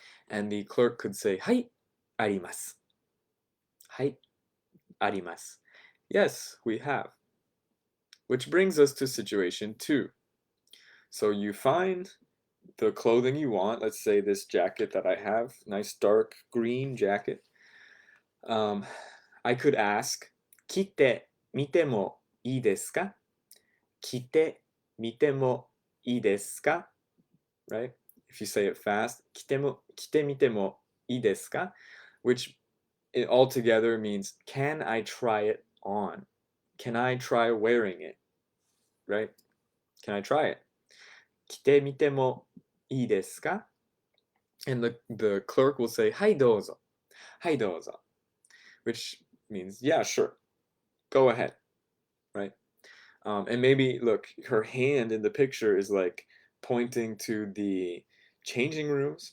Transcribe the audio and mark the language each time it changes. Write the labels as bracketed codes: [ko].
[en] And the clerk could say, [ja] はい、あります。はい、あります。 [en] Yes, we have. Which brings us to situation 2. So you find the clothing you want. Let's say this jacket that I have, nice dark green jacket. I could ask, [ja] 着てみてもいいですか? 着てみてもいいですか? [en] Right? If you say it fast, [ja] 着てみてもいいですか? [en] Which it altogether means, can I try it on? Can I try wearing it? Right? Can I try it? [ja] 着てみてもいいですか? [en] And the clerk will say, [ja] はいどうぞ。はいどうぞ。 [en] Which means, yeah, sure. Go ahead. Right? And maybe, look, her hand in the picture is like pointing to the changing rooms.